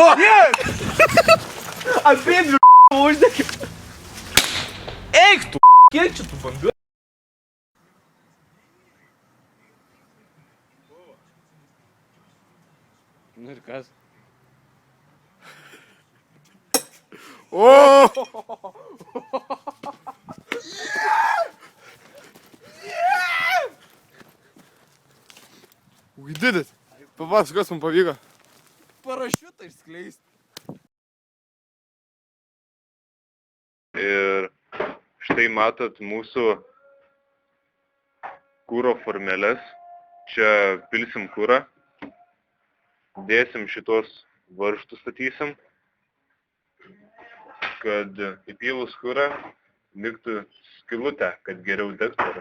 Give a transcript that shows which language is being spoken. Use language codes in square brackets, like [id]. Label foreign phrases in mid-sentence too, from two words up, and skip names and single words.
[lt] Jo! Apėdvi uždėkim. Eik tu! Kiek čia tu bombių? Nu ir kas? O! [en] We did it. [lt] Papasakok, kas mums pavyko. Parašiutą išskleisti. Ir štai matot mūsų kūro formeles. Čia pilsim kūrą. Dėsim šitos varžtus statysim, kad įpylus kūrą liktų skylutę, kad geriau degtų.